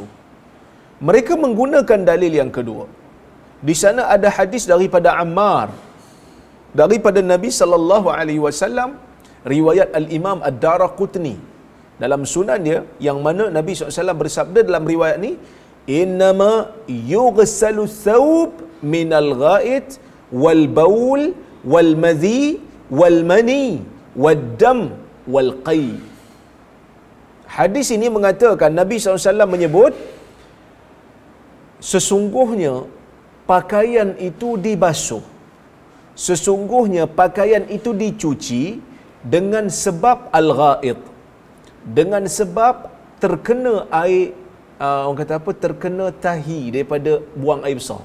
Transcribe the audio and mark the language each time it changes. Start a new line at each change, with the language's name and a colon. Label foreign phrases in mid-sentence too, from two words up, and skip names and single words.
Malay: Mereka menggunakan dalil yang kedua. Di sana ada hadis daripada Ammar daripada Nabi
Arabic: صلى الله عليه وسلم,
Malay: riwayat Al-Imam Ad-Daraqutni dalam sunan dia, yang mana Nabi SAW bersabda dalam riwayat ni,
Arabic: إنما يغسل ثوب من الغائط والبول والمذي والمني والدم والقيء.
Malay: Hadis ini mengatakan Nabi SAW menyebut, sesungguhnya pakaian itu dibasuh, sesungguhnya pakaian itu dicuci dengan sebab al-gha'id, dengan sebab terkena air, orang kata apa, terkena tahi daripada buang air besar.